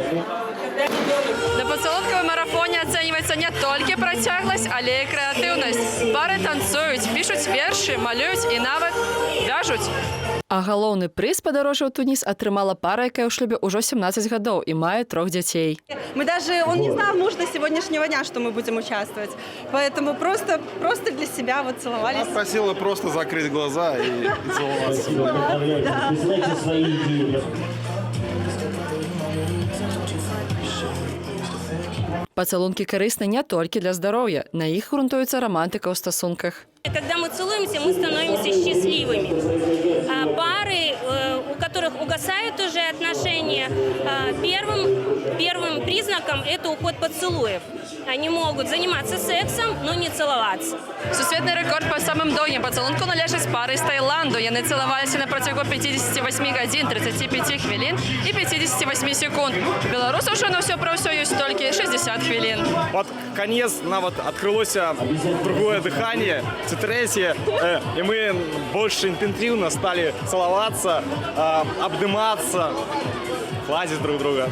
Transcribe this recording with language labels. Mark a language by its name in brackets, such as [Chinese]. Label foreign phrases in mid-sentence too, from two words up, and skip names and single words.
[Belarusian] На пацалункавым марафоне ацэньваецца не толькі працягласць, але і крэатыўнасць. Пары танцуюць, пішуць вершы, малююць і нават вяжуць. А галоўны прыз падарожжа ў Туніс атрымала пара, якая ў шлюбе ўжо 17 гадоў і мае 3 дзяцей. [Russian] Он не знал, может, до сегодняшнего дня, что мы будем участвовать. Поэтому просто для себя вот целовались. Она просила просто закрыть глаза и целоваться. [Belarusian] Пацалункі карысны не толькі для здароўя. На іх грунтуецца романтыка ў стасунках. [Russian] Когда мы целуемся, мы становимся счастливыми. Пары, у которых угасают уже отношения, первым признаком это уход поцелуев. Они могут заниматься сексом, но не целоваться. [Ukrainian] Сусветний рекорд по самим довгим поцілунку належить пари з Таїланду. Вони цілувалися на протягу 58 годин, 35 хвилин и 58 секунд. [Russian] Белорусов же на все про все есть только 60 хвилин. Вот конец нам вот открылось другое дыхание, третье, и мы больше интенсивно стали целоваться, обниматься, гладить друг друга.